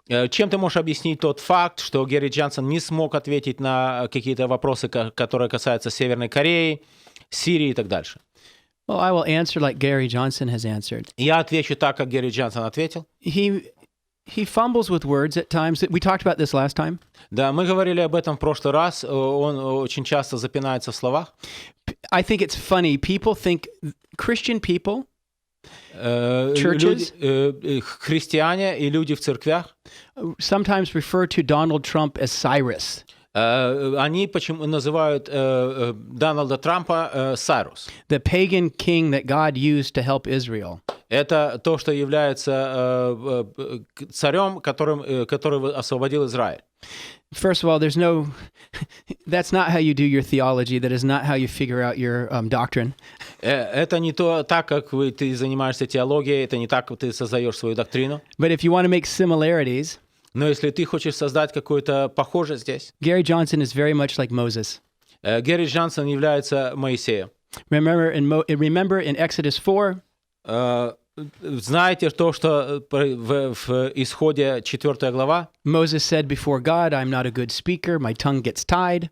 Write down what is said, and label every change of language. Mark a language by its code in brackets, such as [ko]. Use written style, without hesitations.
[ru] Чем ты можешь объяснить тот факт, что Гэри Джонсон не смог ответить на какие-то вопросы, которые касаются Северной Кореи, Сирии и так дальше? [en] Well, I will answer like Gary Johnson has answered. [ru] Я отвечу так, как Гэри Джонсон ответил. [en] He fumbles with words at times. We talked about this last time. [ru] Да, мы говорили об этом в прошлый раз. Он очень часто запинается в словах. [en] I think it's funny. People think Christian people, churches, [ru] христиане и люди в церквях [en] sometimes refer to Donald Trump as Cyrus. [ru] Они почему называют Дональда Трампа Сайрус. [en] The pagan king that God used to help Israel. [ru] Это то, что является царем, который освободил Израиль. [en] First of all, that's not how you do your theology. That is not how you figure out your doctrine. [ru] Это не так, как ты занимаешься теологией, это не так, как ты создаешь свою доктрину. [en] But if you want to make similarities, [ru] но если ты хочешь создать какое-то похожее здесь, [en] Gary Johnson is very much like Moses. [ru] Гэри Джонсон является Моисеем. [en] Remember in Exodus 4, [ru] знаете то, что в Исходе 4 глава? [en] Moses said before God, I'm not a good speaker, my tongue gets tied.